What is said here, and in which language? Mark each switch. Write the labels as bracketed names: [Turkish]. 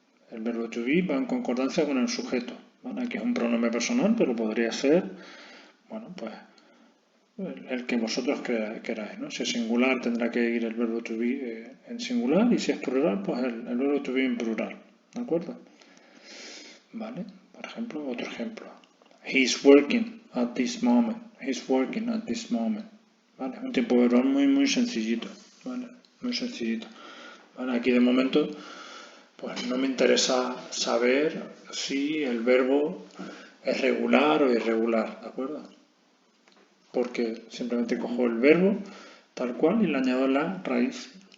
[Spanish] El verbo to be va en concordancia con el sujeto, ¿vale? Aquí es un pronombre personal, pero podría ser, bueno, pues el que vosotros queráis, ¿no? Si es singular tendrá que ir el verbo to be en singular y si es plural, pues el verbo to be en plural, ¿de acuerdo? ¿Vale? Por ejemplo, otro ejemplo. [English] He's working at this moment. He's working at this moment. [Spanish] ¿Vale? Un tiempo verbal muy sencillito, ¿vale? Muy sencillito. ¿Vale? Aquí de momento, pues no me interesa saber si el verbo es regular o irregular, ¿de acuerdo? Porque simplemente cojo el verbo tal cual y le añado la raíz.